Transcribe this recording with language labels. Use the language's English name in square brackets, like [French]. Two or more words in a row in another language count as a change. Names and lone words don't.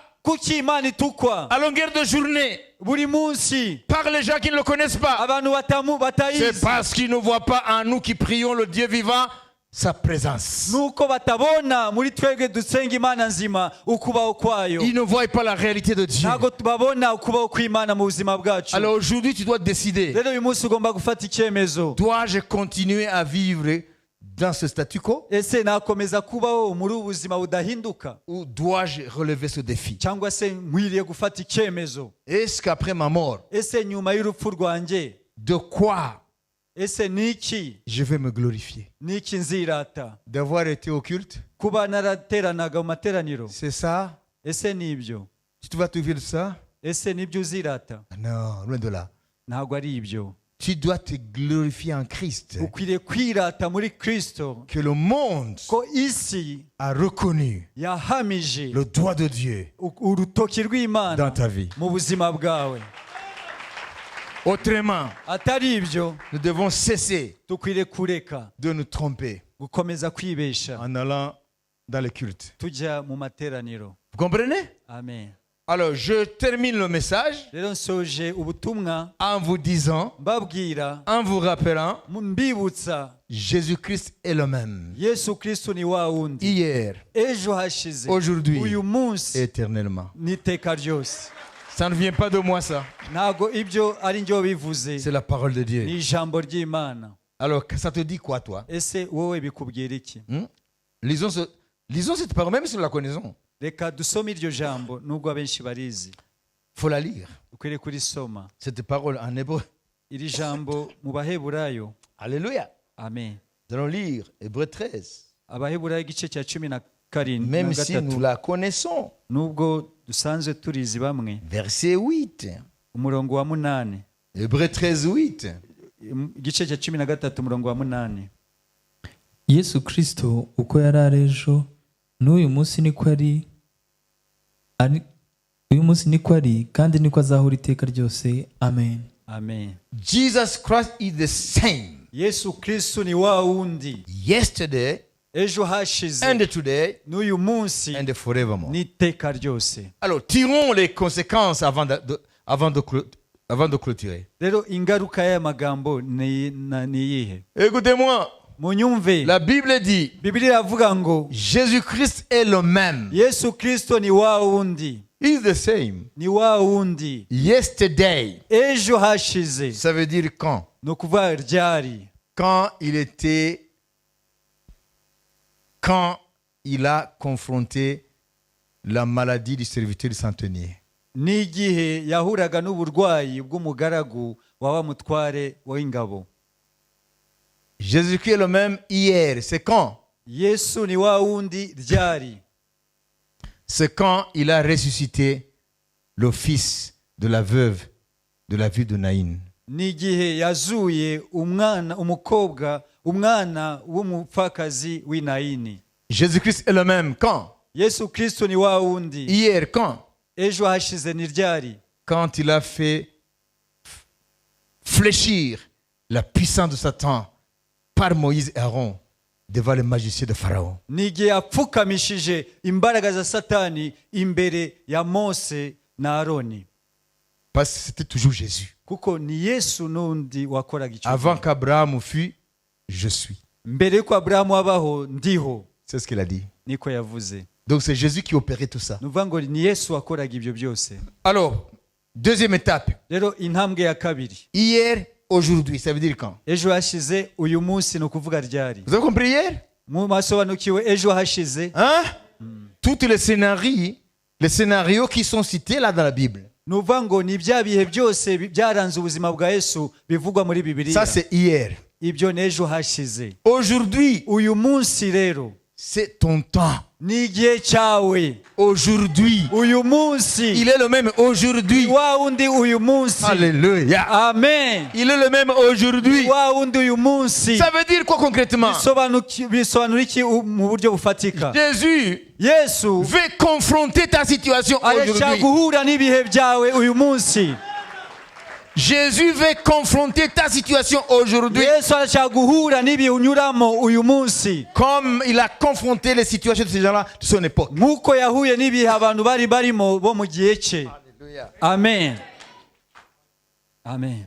[Kinyarwanda] kuki Imana itukwa [French] À longueur de journée, [Kinyarwanda] buri munsi [French] par les gens qui ne le connaissent pas. [Kinyarwanda] abantu [French] C'est [Kinyarwanda] batayizi, [French] parce qu'ils ne voient pas en nous qui prions le Dieu vivant sa présence. [Kinyarwanda] nuko batabona muri twebwe dusenga Imana nzima ukubaho kwayo. [French] Ils ne voient pas la réalité de Dieu. [Kinyarwanda] ntabwo babona ukubaho kw'Imana mu buzima bwacu. [French] Alors aujourd'hui, tu dois décider. [Kinyarwanda] rero uyu munsi ugomba gufata icyemezo. [French] Dois-je continuer à vivre dans ce statu quo [Kinyarwanda] ese nakomeza kubaho muri ubu buzima budahinduka, [French] ou dois-je relever ce défi? [Kinyarwanda] cyangwa se nkwiriye gufata icyemezo? [French] Est-ce qu'après ma mort, [Kinyarwanda] ese nyuma y'urupfu rwanjye, [French] de quoi [Kinyarwanda] ese niki [French] je vais me glorifier? [Kinyarwanda] nzirata? [French] D'avoir été au culte? [Kinyarwanda] kuba narateranaga mu materaniro, [French] C'est ça? [Kinyarwanda] ese nibyo? [French] Tu vas te vivre de ça? [Kinyarwanda] ese nibyo uzirata? [French] Non, loin de là. [Kinyarwanda] ntabwo ari ibyo. [French] Tu dois te glorifier en Christ. [Kinyarwanda] ukwiriye kwirata muri Kristo, [French] Que le monde [Kinyarwanda] ko isi [French] a reconnu [Kinyarwanda] yahamije [French] le doigt de Dieu [Kinyarwanda] urutoki [French] dans [Kinyarwanda] rw'Imana [French] ta vie. [Kinyarwanda] mu buzima bwawe. [French] Autrement, [Kinyarwanda] atari ibyo [French] nous devons cesser [Kinyarwanda] dukwiriye kureka [French] de nous tromper [Kinyarwanda] gukomeza kwibesha [French] en allant dans le culte. [Kinyarwanda] tujya mu materaniro. [French] Vous comprenez? Amen. Alors, je termine le message [Kinyarwanda] rero nsoje ubutumwa [French] en vous disant, [Kinyarwanda] mbabwira, [French] en vous rappelant, [Kinyarwanda] mbibutsa [French] Jésus-Christ est le même. [Kinyarwanda] Yesu Kristo ni wa wundi [French] Hier, [Kinyarwanda] ejo hashize, [French] aujourd'hui, [Kinyarwanda] uyu munsi [French] éternellement. [Kinyarwanda] n'iteka ryose. [French] Ça ne vient pas de moi, ça. [Kinyarwanda] ntabwo ibyo ari njye wabivuze, [French] C'est la parole de [Kinyarwanda] ni [French] Dieu. [Kinyarwanda] ijambo ry'Imana. [French] Alors, ça te dit quoi, toi? [Kinyarwanda] ese wowe bikubwira iki? [French] Lisons cette parole, même si nous la connaissons. [Kinyarwanda] reka dusome iryo jambo nubwo abenshi barizi. [French] Il faut la lire. [Kinyarwanda] ukwiriye kurisoma [French] Cette parole en hébreu. [Kinyarwanda] iri jambo mu Baheburayo. [French] Alléluia. Amen. Nous allons lire Hébreu 13. [Kinyarwanda] Abaheburayo igice cya 17 [French] Même si nous la connaissons. [Kinyarwanda] nubwo dusanzwe turizi bamwe. [French] Verset 8. [Kinyarwanda] umurongo wa 8. [French] Hébreu 13, 8. [Kinyarwanda] igice cya 13 umurongo wa 8. Yesu Kristo uko yari ari ejo n'uyu munsi niko uyu munsi niko ari kandi niko azahora iteka ryose. Amen. Amen. [English] Jesus Christ is the same. [Kinyarwanda] Yesu Kristo ni wa wundi [English] Yesterday [Kinyarwanda] ejo hashize, [English] and today [Kinyarwanda] n'uyu munsi [English] and forevermore. [Kinyarwanda] n'iteka ryose. [French] Alors, tirons les conséquences avant de clôturer. [Kinyarwanda] rero ingaruka y'aya magambo ni iyihe? [French] Écoutez-moi. [Kinyarwanda] munyumve. [French] La Bible dit, [Kinyarwanda] Bibiliya iravuga ngo [French] Jésus-Christ est le même. [Kinyarwanda] Yesu Kristo ni wa wundi, [English] He is the same. [Kinyarwanda] ni wa wundi [English] Yesterday, [Kinyarwanda] ejo hashize. [French] ça veut dire quand? [Kinyarwanda] ni ukuvuga ryari? [French] Quand il a confronté la maladie du serviteur du centenier. [Kinyarwanda] n'igihe yahuraga n'uburwayi bw'umugaragu wa wa mutware w'ingabo. [French] Jésus-Christ est le même hier. C'est quand? [Kinyarwanda] Yesu ni wa wundi ryari. [French] C'est quand il a ressuscité le fils de la veuve de la ville de Naïn. [Kinyarwanda] N'igihe yazuye umwana w'umupfakazi w'i Nayini. [French] Jésus-Christ est le même quand? [Kinyarwanda] Yesu Kristo ni wa wundi. [French] Hier, quand? [Kinyarwanda] Ejo hashize ni ryari. [French] Quand il a fait fléchir la puissance de Satan par Moïse et Aaron devant le magicien de Pharaon. [Kinyarwanda] N'igihe apfukamishije imbaraga za Satani imbere ya Mose na Aroni. [French] Parce que c'était toujours Jésus. [Kinyarwanda] Kuko ni Yesu n'undi wakoraga icyo. [French] Avant qu'Abraham fût, je suis. [Kinyarwanda] Mbere yuko Abrahamu abaho ndiho. [French] C'est ce qu'il a dit. [Kinyarwanda] Niko yavuze. [French] Donc c'est Jésus qui opérait tout ça. [Kinyarwanda] Nuvuga ngo ni Yesu wakoraga ibyo byose. [French] Alors, deuxième étape. [Kinyarwanda] Rero intambwe ya kabiri. [French] Hier, aujourd'hui, ça veut dire quand? [Kinyarwanda] Ejo hashize uyu munsi no kuvuga ryari. [French] Vous avez compris hier? [Kinyarwanda] Mu masobanukiwe ejo hashize. Hein? [French] Tous les scénarios qui sont cités là dans la Bible. [Kinyarwanda] Nuvuga ngo ni bya bihe byose byaranze ubuzima bwa Yesu bivugwa muri Bibiliya. [French] Ça c'est hier. [Kinyarwanda] Ibyo n'ejo hashize. [French] Aujourd'hui, [Kinyarwanda] Uyu munsi rero [French] c'est ton temps. [Kinyarwanda] ni igihe cyawe. [French] Aujourd'hui, [Kinyarwanda] Uyu munsi [French] il est le même aujourd'hui. [Kinyarwanda] wa wundi uyu munsi. [French] Alléluia. Amen. Il est le même aujourd'hui. [Kinyarwanda] Wa wundi uyu munsi. [French] Ça veut dire quoi concrètement? [Kinyarwanda] Bisobanura iki mu buryo bufatika? [French] Jésus [Kinyarwanda] Yesu [French] veut confronter ta situation [Kinyarwanda] arashaka [French] aujourd'hui. [Kinyarwanda] guhura n'ibihe byawe uyu munsi. [French] Jésus veut confronter ta situation aujourd'hui. [Kinyarwanda] Yesu arashaka guhura n'ibihe unyuramo uyu munsi. [French] Comme il a confronté les situations de ces gens-là de son époque. [Kinyarwanda] Nk'uko yahuye n'ibihe abantu bari barimo bo mu gihe cye. Amen. Amen.